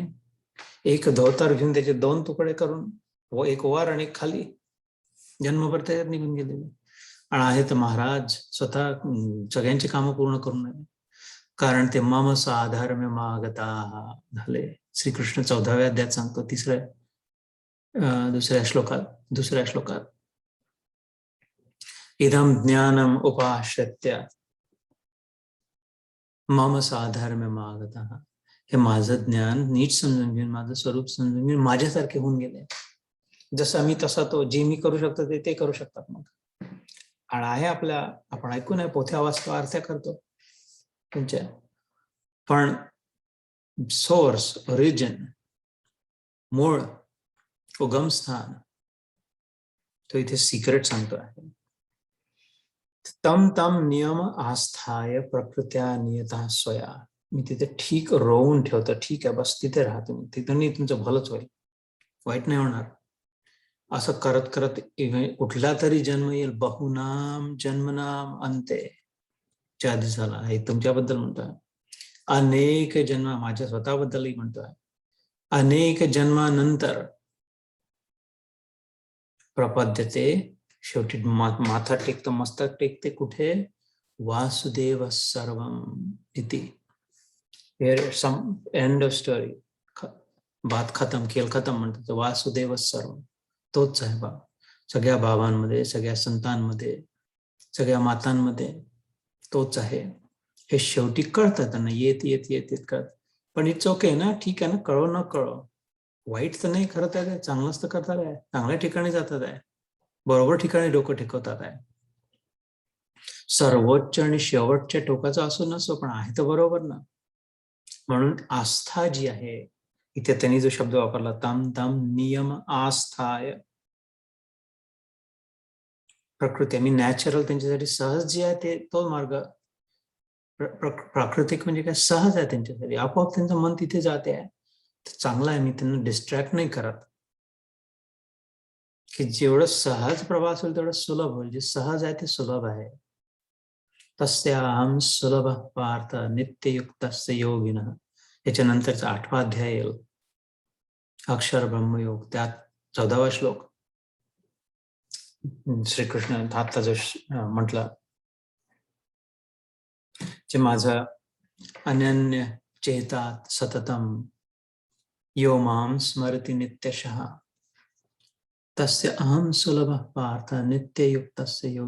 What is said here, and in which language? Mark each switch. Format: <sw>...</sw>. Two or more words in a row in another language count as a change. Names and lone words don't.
<mr>एक धोतर घेऊन त्याचे 2 तुकडे करून, एक वर आणि एक खाली, जन्मभर त्याच्यात निघून गेलेले. आणि आहेत महाराज स्वतः सगळ्यांची कामं पूर्ण करून राहिले. कारण ते</mr> <sa>मम साधर में मागता झाले.</sa> <mr>श्रीकृष्ण 14व्या अध्यायात सांगतो, दुसऱ्या श्लोकात</mr> <sa>इदम ज्ञानम उपाश्रित्य मम साधर्म मागता.</sa> <mr>हे माझं ज्ञान नीट समजून घेऊन, माझं स्वरूप समजून घेऊन माझ्यासारखे होऊन गेले. जसं मी तसा तो, जे मी करू शकतो ते करू शकतात. मग आणि आहे आपल्या, आपण ऐकून आहे, पोथ्या वाचतो, अर्थ्या करतो त्यांच्या, पण सोर्स, ओरिजिन, मूळ, उगमस्थान तो इथे सिक्रेट सांगतो आहे.</mr> <sa>तम तम नियम आस्थाय प्रकृत्या नियता स्वया.</sa> <mr>मी तिथे ठीक रोवून ठेवतो, ठीक आहे बस तिथे राहा तुम्ही, तिथूनही तुमचं भलंच होईल, वाईट नाही होणार. असं करत करत कुठला तरी जन्म येईल,</mr> <sa>बहुनाम जन्मनाम अंते,</sa> <mr>च्या आधी झाला. हे तुमच्याबद्दल म्हणतोय, अनेक जन्म, माझ्या स्वतःबद्दलही म्हणतोय, अनेक जन्मानंतर प्रपद्यते, शेवटी माथा टेकतो, मस्तक टेकते कुठे,</mr> <sa>वासुदेव सर्वम इति.</sa> <en>end of story,</en> <hi>बात खतम,</hi> <mr>खेळ खतम म्हणतात. वासुदेव सर्व तोच आहे बाबा, सगळ्या बाबांमध्ये, सगळ्या संतांमध्ये, सगळ्या मातांमध्ये तोच आहे. हे शेवटी कळतं त्यांना, येत येत येत येत कळत. पण</mr> <en>it's okay</en> <mr>ना, ठीक आहे ना, कळो न कळो, वाईट तर नाही करत आहे, चांगलंच तर करतात आहे, चांगल्या ठिकाणी जातात आहे, बरोबर ठिकाणी डोकं टेकवतात आहे. सर्वोच्च आणि शेवटच्या टोकाचा असो नसो, पण आहे तर बरोबर ना. म्हणून आस्था जी आहे, इथे त्यांनी जो शब्द वापरला,</mr> <sa>तम तम नियम आस्थाय प्रकृती,</sa> <mr>आणि नॅचरल त्यांच्यासाठी सहज जे आहे ते तो मार्ग. प्राकृतिक म्हणजे काय, सहज आहे त्यांच्यासाठी, आपोआप त्यांचं मन तिथे जाते आहे. चांगलं आहे, मी त्यांना डिस्ट्रॅक्ट नाही करत, की जेवढं सहज प्रवास होईल तेवढं सुलभ होईल. जे सहज आहे ते सुलभ आहे.</mr> <sa>तस्याहं सुलभ पार्थ नित्ययुक्तस्य योगिनः.</sa> <mr>याच्यानंतरचा 8वा अध्याय येईल, अक्षर ब्रह्मयोग, त्यात 14वा श्लोक श्रीकृष्ण आता जो म्हटलं, जे माझं</mr> <sa>अनन्य चेतात सततम यो माम स्मरति नित्यशः तस्य अहम सुलभ पार्थ नित्ययुक्तस्य योग.</sa>